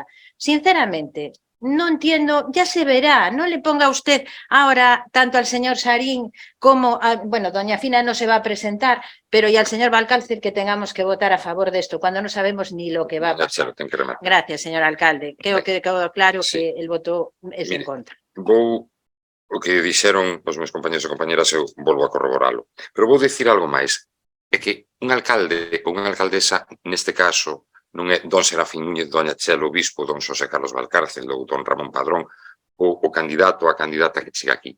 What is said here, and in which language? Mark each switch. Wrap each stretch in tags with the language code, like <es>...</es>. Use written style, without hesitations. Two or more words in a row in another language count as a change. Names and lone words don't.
<es>Sinceramente, no entiendo, ya se verá, no le ponga usted ahora tanto al señor Sarín como, bueno, doña Fina no se va a presentar, pero y al señor Valcárcel que tengamos que votar a favor de esto, cuando no sabemos ni lo que va a pasar. Gracias, señor alcalde. Creo que quedó claro que el voto es en contra.</es> <gl>Vou, o que dixeron os meus compañeros e compañeras, eu volvo a corroboralo. Pero vou dicir algo máis. É que un alcalde ou unha alcaldesa, neste caso, non é don Serafín Núñez, doña Chelo Obispo, don Xosé Carlos Valcárcel ou don Ramón Padrón, o candidato ou a candidata que chega aquí.</gl>